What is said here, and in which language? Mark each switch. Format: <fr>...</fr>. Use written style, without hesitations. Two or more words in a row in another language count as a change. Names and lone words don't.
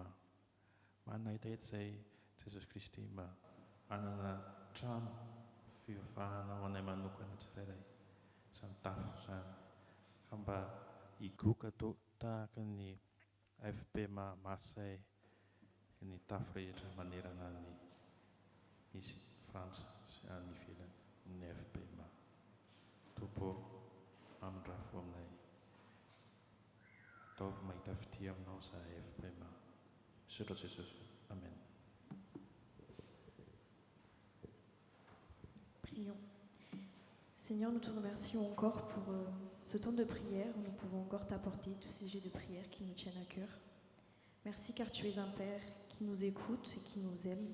<mg>Manana etaeta izay Jesosy Kristy mba anana trano fivavahana ho anay manokana tsirairay izany tafo izany ka mba higoka tahaka ny FPMA Marseille ny tafo rehetra manerana ny misy Frantsa sy any ivelany ny FPMA. Topo amin'ny rafo aminay ataovy mahita fitia aminao izahay FPMA. Misaotra Jesosy. Amen.</mg> <fr>Prions. Seigneur, nous te remercions encore pour ce temps de prière où nous pouvons encore t'apporter tous ces jets de prière qui nous tiennent à cœur. Merci car tu es un Père qui nous écoute et qui nous aime.</fr>